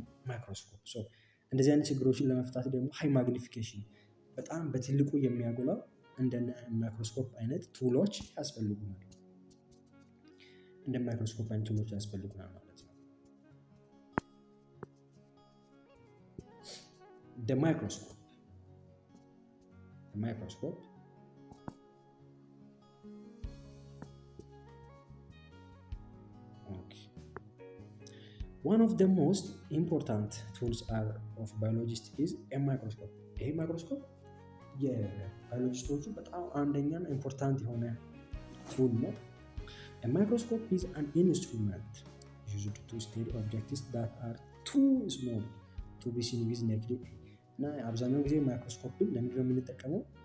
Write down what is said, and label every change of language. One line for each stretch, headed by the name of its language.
Amharic: microscope። so እንደዚህ አይነት ችግሮችን ለመፍታት ደግሞ high magnification በጣም በትልቁ የሚያጎላው እንደ ማይክሮስኮፕ አይነት ቱሎች ያስፈልጉናል። እንደ ማይክሮስኮፕ አይነት ቱሎች ያስፈልጉናል ማለት ነው። the microscope okay.
English: One of the most important tools of biologists is a microscope።
Amharic: ይሄ ማይክሮስኮፕ የባዮሎጂስቶቹ በጣም አንደኛና ኢምፖርታንት የሆነ ቱል ነው።
English: ማይክሮስኮፕ ኢዝ አን ኢንስትሩመንት used to study objects that are too small to be seen with naked eye
Amharic: እና አብዛኛውን ጊዜ ማይክሮስኮፕን ለምንድን ነው የምንጠቀመው?